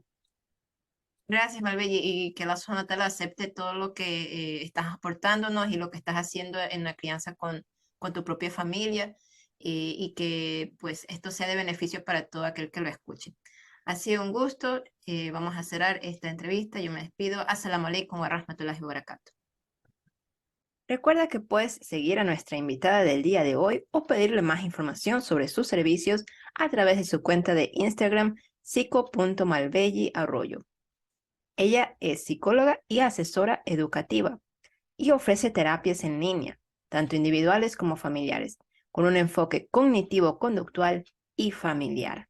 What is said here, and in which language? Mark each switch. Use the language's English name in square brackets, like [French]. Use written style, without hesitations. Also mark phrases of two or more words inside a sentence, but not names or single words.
[Spanish] Gracias, Malbelli, y que la zona tal acepte todo lo que estás aportándonos y lo que estás haciendo en la crianza con tu propia familia y que pues esto sea de beneficio para todo aquel que lo escuche. Ha sido un gusto. Vamos a cerrar esta entrevista. Yo me despido. [Arabic] السلام عليكم ورحمة الله وبركاته. [Spanish] Recuerda que puedes seguir a nuestra invitada del día de hoy o pedirle más información sobre sus servicios a través de su cuenta de Instagram psico.malbelliarroyo. Ella es psicóloga y asesora educativa y ofrece terapias en línea, tanto individuales como familiares, con un enfoque cognitivo-conductual y familiar.